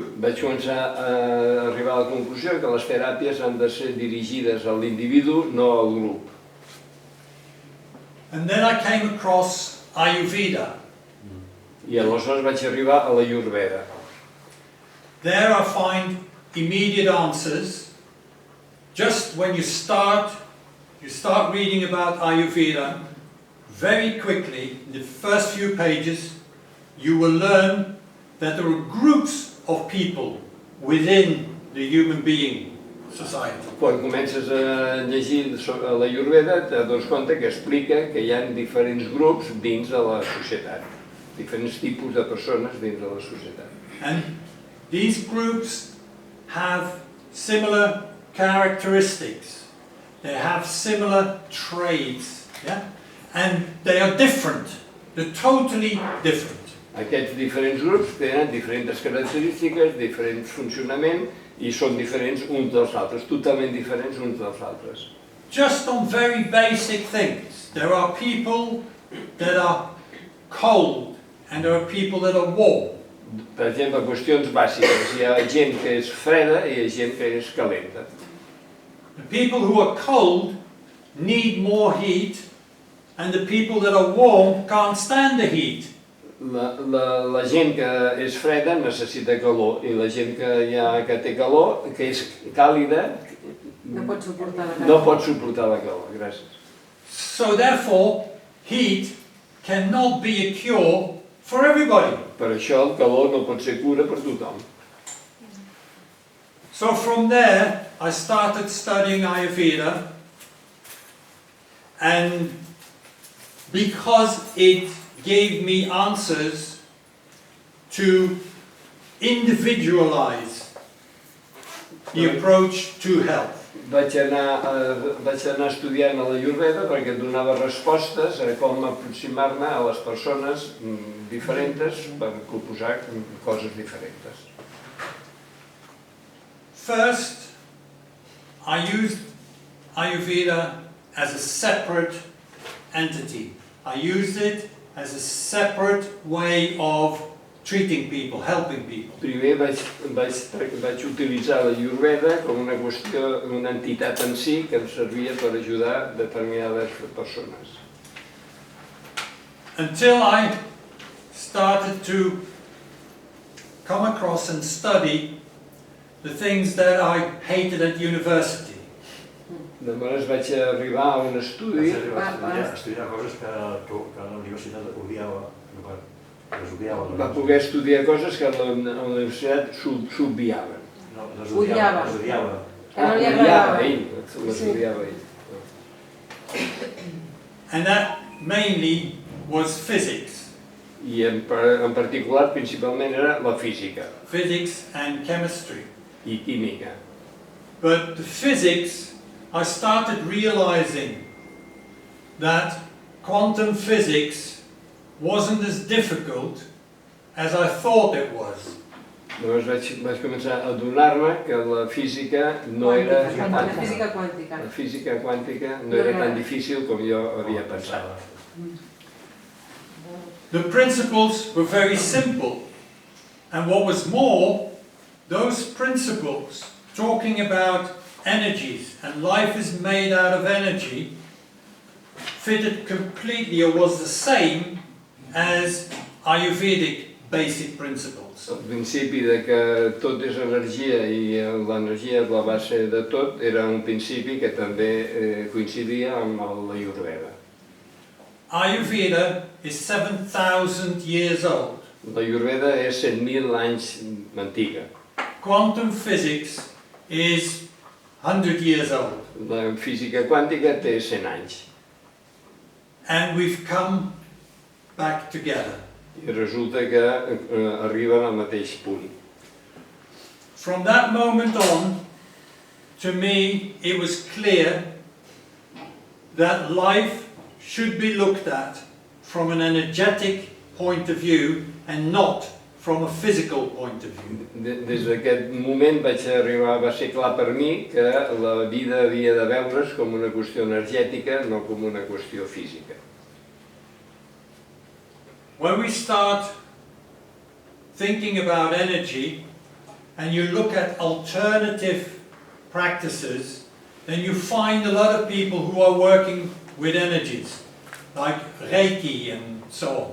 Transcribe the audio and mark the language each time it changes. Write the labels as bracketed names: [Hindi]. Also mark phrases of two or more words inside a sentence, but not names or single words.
[Catalan] Vaig començar a arribar a la conclusió que les teràpies han de ser dirigides a l'individu, no al grup. [English] And then I came across Ayurveda. [Catalan] I aleshores vaig arribar a la Ayurveda. [English] There I find immediate answers. Just when you start reading about Ayurveda, very quickly, in the first few pages, you will learn that there are groups of people within the human being society. [Catalan] Quan comences a llegir la Ayurveda t'adones compte que explica que hi ha diferents grups dins de la societat, diferents tipus de persones dins de la societat. [English] And these groups have similar characteristics. They have similar traits, yeah? And they are different. They're totally different. [Catalan] Aquests diferents grups tenen diferents característiques, diferent funcionament i són diferents uns dels altres, totalment diferents uns dels altres. [English] Just on very basic things. There are people that are cold and there are people that are warm. [Catalan] Per exemple, qüestions bàsiques. Hi ha gent que és freda i hi ha gent que és calenta. [English] The people who are cold need more heat and the people that are warm can't stand the heat. [Catalan] La gent que és freda necessita calor i la gent que té calor, que és càlida, No pot suportar la calor. no pot suportar la calor. Gràcies. [English] So therefore, heat cannot be a cure for everybody. [Catalan] Per això el calor no pot ser cura per tothom. [English] So from there, I started studying Ayurveda, and because it gave me answers to individualize the approach to health. [Catalan] Vaig anar estudiant a la Ayurveda perquè et donava respostes a com aproximar-me a les persones diferents per proposar coses diferents. [English] First, I used Ayurveda as a separate entity. I used it as a separate way of treating people, helping people. [Catalan] Primer vaig utilitzar la Ayurveda com una qüestió, una entitat en si que em servia per ajudar determinades persones. [English] Until I started to come across and study the things that I hated at university. [Catalan] Llavors vaig arribar a un estudi. Estudiar coses que la universitat odiava, les odiava. Va poder estudiar coses que a la universitat s'obviaven. No, les Odiava. odiava. Que no li agradava. Les odiava ell. [English] And that mainly was physics. [Catalan] I en particular, principalment, era la física [English] Physics and chemistry. [Catalan] i química. [English] But the physics, I started realizing that quantum physics wasn't as difficult as I thought it was. [Catalan] Llavors vaig començar a adonar-me que la física no era La física quàntica. La física quàntica no era tan difícil com jo havia pensat. [English] The principles were very simple. And what was more, those principles talking about energies and life is made out of energy fitted completely or was the same as Ayurvedic basic principles. [Catalan] El principi de que tot és energia i l'energia és la base de tot era un principi que també coincidia amb l'Ayurveda. [English] Ayurveda is 7,000 years old. [Catalan] L'Ayurveda és 100.000 anys antiga. [English] Quantum physics is 100 years old. [Catalan] La física quàntica té 100 anys. [English] And we've come back together. [Catalan] I resulta que arriben al mateix punt. [English] From that moment on, to me, it was clear that life should be looked at from an energetic point of view and not from a physical point of view. [Catalan] Des d'aquest moment va ser clar per mi que la vida havia de veure's com una qüestió energètica, no com una qüestió física. [English] When we start thinking about energy and you look at alternative practices, then you find a lot of people who are working with energies, like Reiki and so on.